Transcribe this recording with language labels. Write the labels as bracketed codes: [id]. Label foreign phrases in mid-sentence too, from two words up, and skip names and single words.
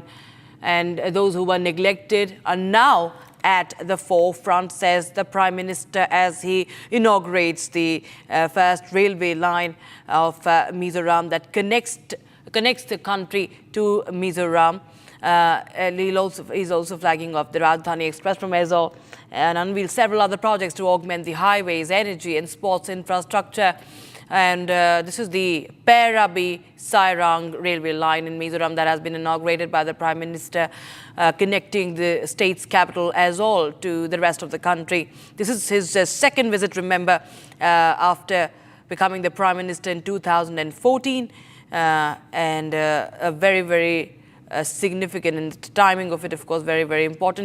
[en] And those who were neglected are now at the forefront, says the Prime Minister as he inaugurates the first railway line of Mizoram that connects the country to Mizoram. He's also flagging off the Rajdhani Express from Aizawl and unveil several other projects to augment the highways, energy and sports infrastructure. And this is the Bareilly-Sairang railway line in Mizoram that has been inaugurated by the Prime Minister, connecting the state's capital Aizawl to the rest of the country. This is his second visit, remember, after becoming the Prime Minister in 2014, and a very, very significant, and the timing of it, of course, very, very important.